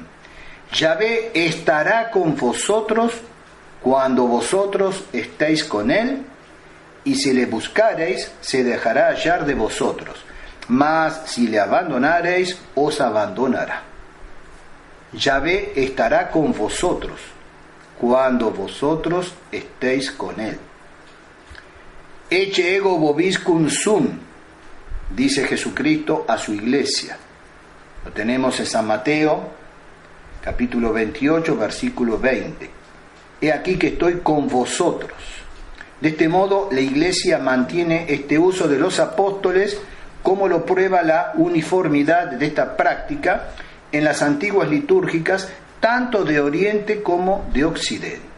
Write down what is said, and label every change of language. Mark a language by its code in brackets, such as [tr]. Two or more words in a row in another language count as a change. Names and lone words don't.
[es] Yahvé estará con vosotros cuando vosotros estéis con él, y si le buscareis, se dejará hallar de vosotros. Mas si le abandonareis, os abandonará. Yahvé estará con vosotros cuando vosotros estéis con él. [la] Ecce ego vobiscum sum, [es] dice Jesucristo a su iglesia. Lo tenemos en San Mateo, capítulo 28, versículo 20. He aquí que estoy con vosotros. De este modo, la iglesia mantiene este uso de los apóstoles, como lo prueba la uniformidad de esta práctica en las antiguas litúrgicas, tanto de Oriente como de Occidente.